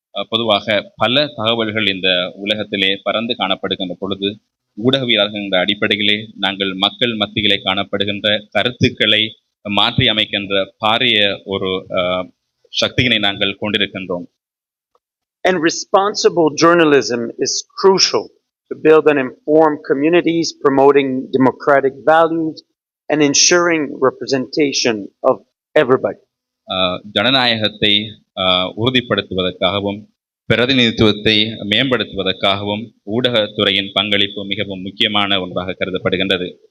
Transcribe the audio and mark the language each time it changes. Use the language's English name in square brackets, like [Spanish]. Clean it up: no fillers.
[Tamil] பொதுவாக பல தகவல்கள் இந்த உலகத்திலே பறந்து காணப்படுகின்ற பொழுது ஊடகவியலாளர்கள் என்ற அடிப்படையிலே நாங்கள் மக்கள் மத்தியிலே காணப்படுகின்ற கருத்துக்களை மாற்றி அமைக்கின்ற பாரிய ஒரு சக்தியினை நாங்கள் கொண்டிருக்கின்றோம். [English] And responsible journalism is crucial to build and inform communities, promoting democratic values and ensuring representation of everybody. [Tamil] ஜனநாயகத்தை உறுதிப்படுத்துவதற்காகவும் பிரதிநிதித்துவத்தை மேம்படுத்துவதற்காகவும் ஊடகத்துறையின் பங்களிப்பு மிகவும் முக்கியமான ஒன்றாக கருதப்படுகின்றது.